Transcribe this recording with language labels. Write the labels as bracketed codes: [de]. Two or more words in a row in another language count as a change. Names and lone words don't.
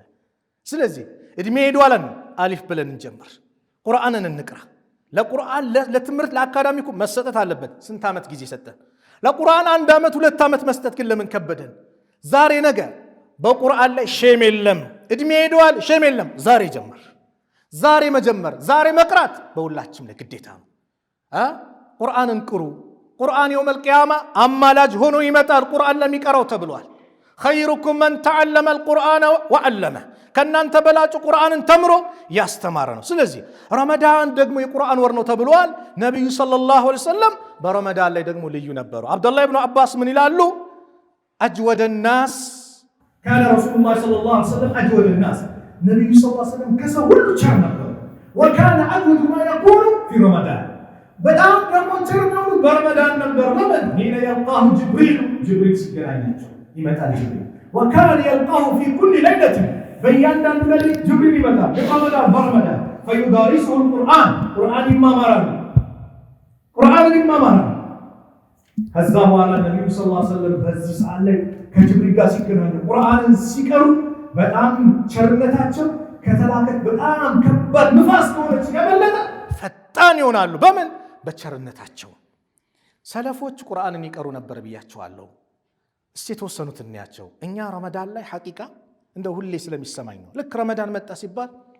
[am] ስለዚህ እድሜ ሄዷለን አሊፍ ብለን እንጀምር ቁርአንን እንቅራ ለቁርአን ለትምህርት ለአካዳሚኩ መሰጠት አለበት ስንት ዓመት ጊዜ ሰጠን ለቁርአን 1 ዓመት 2 ዓመት መስጠት ግን ለምን ከበደን ዛሬ ነገ በቁርአን ላይ ሼም የለም እድሜ ሄዷል ሼም የለም ዛሬ ጀምር ዛሬ መጀመር ዛሬ መቅራት በሁላችንም ለግዴታ ነው ቁርአንን ቅሩ ቁርአን [ar] يوم القيامه [am] አማላጅ ሆኖ ይመጣል ቁርአን ለሚቀራው ተብሏል [ar] خيركم من تعلم القرآن [am] وعلمه ከናንተ በላጩ ቁርአንን ተምሮ ያስተማረ ነው ስለዚህ ረመዳን ደግሞ የቁርአን ወር ነው ተብሏል ነብዩ [ar] صلى الله عليه وسلم [am] በረመዳን ላይ ደግሞ ልዩ ነበሩ አብዱላህ ኢብኑ አባስ ምን ይላሉ [ar] اجود الناس كان رسول الله صلى الله عليه وسلم اجود الناس [am] ነብዩ [ar] صلى الله عليه وسلم [am] ከሰው ሁሉ ቸር ነበሩ [ar] وكان اجود ما يكون في رمضان [am] በጣም ደግሞ ቸር ነው በረመዳን ነበር ለምን ሄነ [ar] يلقاه جبريل [am] ሲገናኛቸው ይመጣል ጅብሪል [ar] وكان يلقاه في كل ليله [am] በእያንዳንዱ ሌሊት ጅብሪል ይመጣል በረመዳን [ar] فيدارسه القرآن [am] ቁርአን ይማማራል ከዛ በኋላ ነብዩ [ar] صلى الله عليه وسلم [am] በዚህ ሰዓት ላይ ከጅብሪል ጋር ሲገናኙ ቁርአንን ሲቀሩ በጣም ቸርነታቸው ከተላከት በጣም ከባድ ንፋስ ከሆነች የበለጠ ፈጣን ይሆናሉ በምን በቸርነታቸው ሰለፎች ቁርአንን ይቀሩ ነበር ብያቸዋለሁ እስቲ ተወሰኑት እንያቸው እኛ ረመዳን ላይ ሐቂቃ እንደው ሁሌ ስለሚሰማኝ ነው ልክ ረመዳን መጣ ሲባል